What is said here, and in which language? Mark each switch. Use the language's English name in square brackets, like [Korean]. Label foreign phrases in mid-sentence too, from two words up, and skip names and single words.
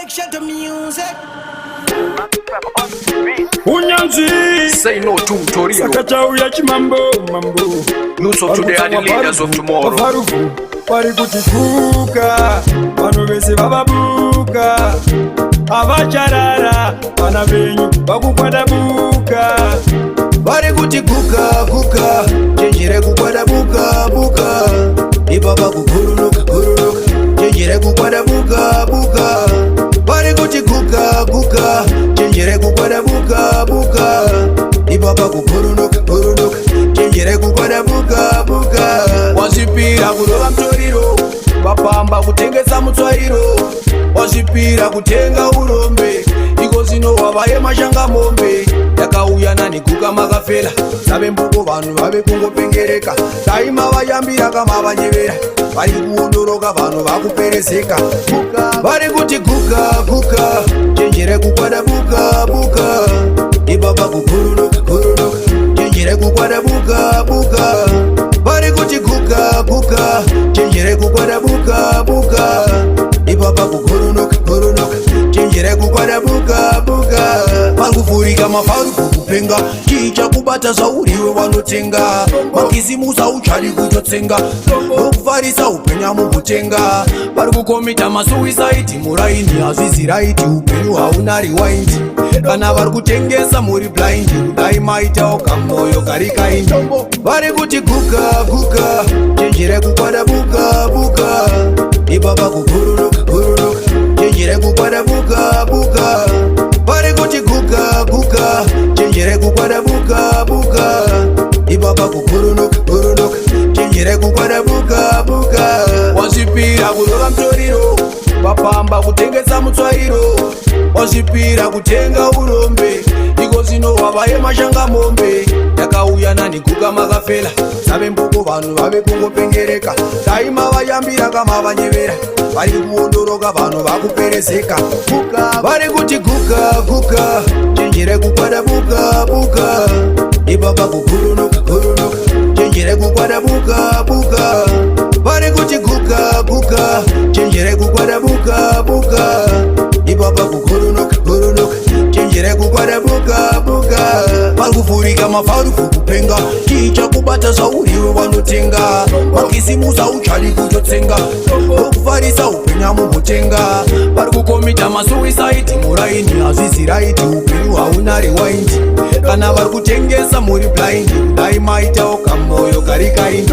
[English] the music. Unyanzi say no to Torio. [Shona] Sakachau ya chimambo mambo. [English] Nuso today are the leaders of tomorrow. [Shona] Pari kutikuka, wanu bese bababuka. Abacharara, bana benyu bakukwada buka. Pari kutikuka kuka, chenjire kukwada buka buka. Ibaba kukurunuka kurunuka, chenjire kukwada buka buka. Pari kutikuka kuka, chenjire kukwada buka buka. Ibaba kukurunuka kurunuka, chenjire kukwada buka buka. Wazipira kurova mtoriro, vapamba kutengesa mutsvairo. Wazipira kutenga urombe, iko zino wavaye mashanga mombe. Yakauya nani kuka makafela, save mbuko vanhu vave kungopengereka. Taima vayambira kama vanyevera, vari kuondoroka vanhu vakuperezeka. Vari kuti kuka kuka, chenjere kukwada buka buka. Ibaba kukurunuka kurunuka, chenjere kukwada buka buka. Vari kuti kuka kuka, chenjere kukwada buka buka. Ibaba kukurunuka kurunuka, chenjere kukwada buka buka. Mangufurika mafaru kukupenga, chicha kubata zauriwe wanotenga. Makizimusa uchali kutotsenga, okufarisa upenya mukutenga. Vari kukomita masuicide muraini, hazvizi raiti upenyu hauna rewind. Kana vari kutengesa muri blind, dai maitawo kamoyo kari kaindi. Vari kuti kuka kuka, chenjere kukwada buka buka. Ibaba kukurunuka kurunuka, chenjere kukwada buka buka. Vari kuti kuka kuka, chenjere kukwada buka buka. Ibaba kukurunuka kurunuka, chenjere kukwada buka buka. Wazipira kurova mtoriro, vapamba kutengesa mutsvairo. Wazipira kutenga urombe, iko zino wavaye mashanga mombe. Yakauya nani kuka makafela, save mbuko vanhu vave kungopengereka. Taima vayambira kama vanyevera, vari kuondoroka vanhu vakuperezeka. Vari kuti kuka kuka, chenjere kukwada buka buka. Ibaba kukurunuka kurunuka, chenjere kukwada buka buka. Vari kuti kuka kuka, chenjere kukwada buka buka. Ibaba kukurunuka kurunuka, chenjere kukwada buka buka. Mangufurika mafaru kukupenga, chicha kubata zauriwe wanotenga. Makizimusa uchali kutotsenga, okufarisa upenya mukutenga. Vari kukomita masuicide muraini, hazvizi raiti upenyu hauna rewind. Kana vari kutengesa muri blind, dai maitawo kamoyo kari kaindi.